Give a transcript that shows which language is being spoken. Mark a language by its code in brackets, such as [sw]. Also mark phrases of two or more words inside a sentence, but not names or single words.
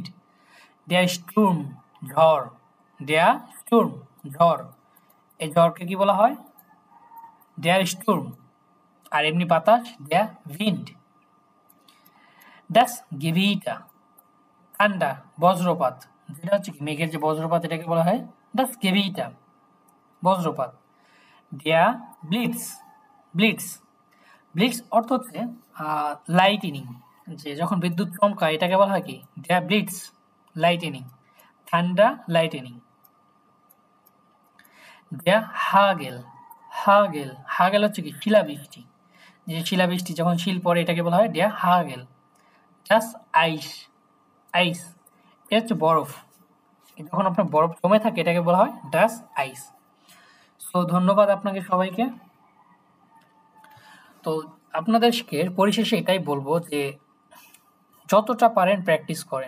[de] der Sturm [bn] ঝড়, [de] der Sturm [bn] ঝড়, এই ঝড়কে কি বলা হয় [de] der Sturm. [bn] আর এমনি বাতাস [de] der Wind. das Gewitter, [bn] ঠান্ডা, বজ্রপাত, যেটা হচ্ছে কি মেঘের যে বজ্রপাত এটাকে বলা হয় [de] das Gewitter, [bn] বজ্রপাত। [de] der Blitz, [bn] ব্লিটস, ব্লিটস অর্থ হচ্ছে লাইটেনিং, যে যখন বিদ্যুৎ চমকায় এটাকে বলা হয় কি [de] der Blitz, [bn] লাইটেনিং, ঠান্ডা, লাইটেনিং। [de] der Hagel, [bn] হাগেল, হাগেল হচ্ছে কি শিলাবৃষ্টি, যে শিলাবৃষ্টি যখন শিল পড়ে এটাকে বলা হয় [de] der Hagel। das Eis, [bn] আইস এটা হচ্ছে বরফ, যখন আপনার বরফ জমে থাকে এটাকে বলা হয় [de] das Eis. [bn] সো ধন্যবাদ আপনাকে সবাইকে। তো আপনাদেরকে পরিশেষে এটাই বলবো যে যতটা পারেন প্র্যাকটিস করেন।